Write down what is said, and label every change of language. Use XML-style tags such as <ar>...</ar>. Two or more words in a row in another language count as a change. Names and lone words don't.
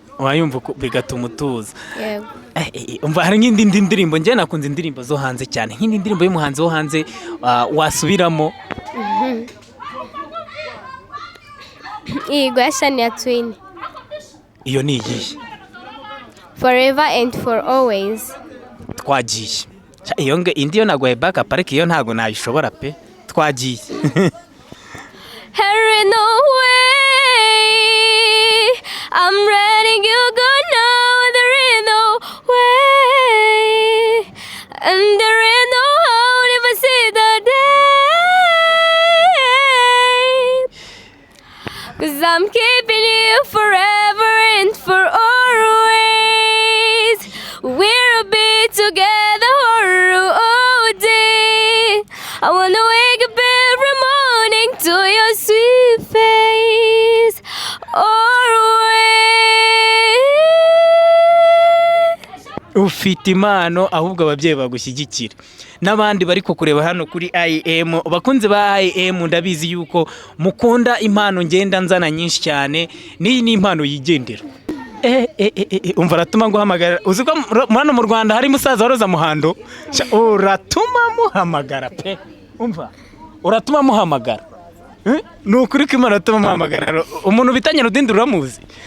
<rw>bigatuma utuza. yego umva hari nk'indi ndirimbo njye nakunze indirimbo zo hanze cyane nk'indi ndirimbo y'umuhanzi wo hanze wasubiramo. Yego ya Shania Twain. iyo ni iyihe?</rw> <en>Forever and for always.</en> <rw>twagiye iyo indi yo naguhaye backup ariko iyo ntago nayishobora pe. twagiye</rw> <en>Hurry no way I'm letting you go now. There is no way and there is no how if I see the day 'cause I'm keeping you forever and for always. We'll be together all day. I wanna wake up every morning to your sweet face always.</en> <rw>ufite impano ahubwo ababyeyi bagushyigikira n'abandi bari kureba hano kuri IM bakunze ba IM ndabizi yuko mukunda impano ngenda nzana nyinshi cyane n'iyi ni impano yigendera. umva ratuma nguhamagara uzi ko hano mu Rwanda hari musaza wa Roza Muhando uratuma muhamagara pe umva uratuma muhamagara ni ukuri ko Imana tumuhamagara umuntu bita Nyarudindi uramuzi</rw>